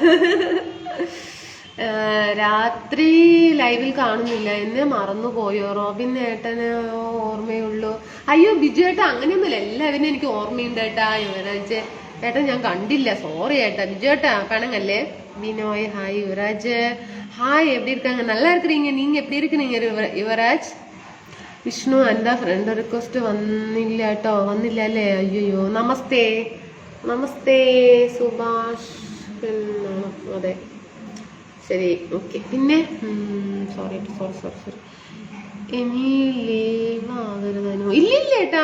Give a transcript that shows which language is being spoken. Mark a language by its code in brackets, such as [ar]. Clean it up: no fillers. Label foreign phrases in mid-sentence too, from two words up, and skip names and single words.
[ml] രാത്രി ലൈവിൽ കാണുന്നില്ല, എന്നെ മറന്നുപോയോ? റോബിൻ ഏട്ടന് ഓർമ്മയുള്ളൂ. അയ്യോ ബിജു ഏട്ടാ, അങ്ങനെയൊന്നുമില്ല, എല്ലാവരും എനിക്ക് ഓർമ്മയുണ്ട് ഏട്ടാ. യുവരാജ് ഏട്ടൻ ഞാൻ കണ്ടില്ല, സോറി ഏട്ടാ. ബിജു ഏട്ടാ പണങ്ങല്ലേ. ബിനോയ് ഹായ്. യുവരാജ് ഹായ്. എപ്പി [ta] இருக்காங்க? நல்லா இருக்கிறீங்க. நீங்க எப்படி இருக்கிறீங்க യുവരാജ്? [ml] വിഷ്ണു എന്താ [en] friend request [ml] വന്നില്ല കേട്ടോ? വന്നില്ല അല്ലേ? അയ്യോ. നമസ്തേ സുഭാഷ്. അതെ ശരി, ഓക്കെ. പിന്നെ സോറി. ഇനി ലീവ് ആകരുതനോ? ഇല്ല ഏട്ടാ.